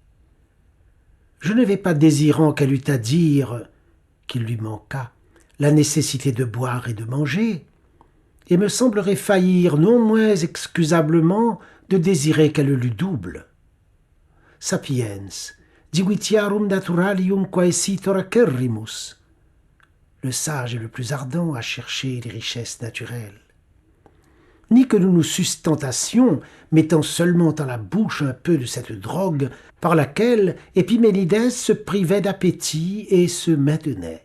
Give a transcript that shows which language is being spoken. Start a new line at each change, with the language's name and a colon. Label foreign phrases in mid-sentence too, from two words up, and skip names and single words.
French: Je ne vais pas désirant qu'elle eût à dire, qu'il lui manquât, la nécessité de boire et de manger, et me semblerait faillir non moins excusablement de désirer qu'elle l'eût double.
Latin: Sapiens, divitiarum naturalium quaesitor acerrimus.
French: Le sage est le plus ardent à chercher les richesses naturelles. Ni que nous nous sustentassions, mettant seulement dans la bouche un peu de cette drogue par laquelle Épiménides se privait d'appétit et se maintenait.